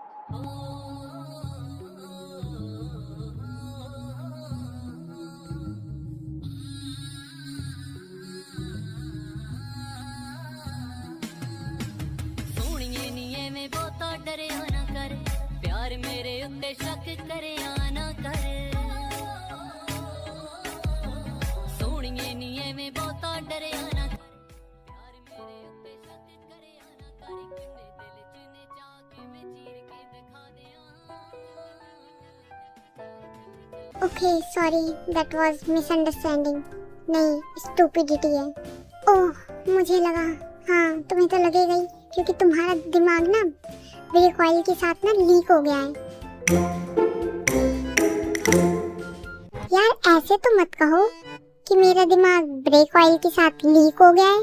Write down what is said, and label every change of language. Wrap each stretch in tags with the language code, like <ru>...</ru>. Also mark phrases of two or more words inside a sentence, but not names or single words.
<pa>ਸੋਨੀਏ ਨੀਏ ਮੈਂ ਬਹੁਤਾ ਡਰੇ ਨਾ ਕਰ, ਪਿਆਰ ਮੇਰੇ ਉੱਤੇ ਸ਼ੱਕ ਕਰੇ ਨਾ ਕਰ। ਸੋਨੀਏ ਨੀਏ ਮੈਂ ਬਹੁਤਾ ਡਰੇ ਨਾ ਕਰ, ਪਿਆਰ ਮੇਰੇ ਉੱਤੇ ਸ਼ੱਕ ਕਰੇ ਨਾ ਕਰ। ਕਿੰਨੇ ਦਿਲ ਚੁਣੇ ਚਾਕੇ ਮੈਂ ਚੀਰ ਕੇ ਦਿਖਾ ਦਿਆ।</pa> <en>Okay, sorry, that was misunderstanding.</en> <hi>नहीं, stupidity है। ओह, मुझे लगा, हाँ तुम्हें तो लगेगा ही, क्योंकि तुम्हारा दिमाग ना</hi> <en>brake oil</en> <hi>के साथ ना लीक हो गया है। यार ऐसे तो मत कहो कि मेरा दिमाग</hi> <en>brake oil</en> <hi>के साथ लीक हो गया है।</hi>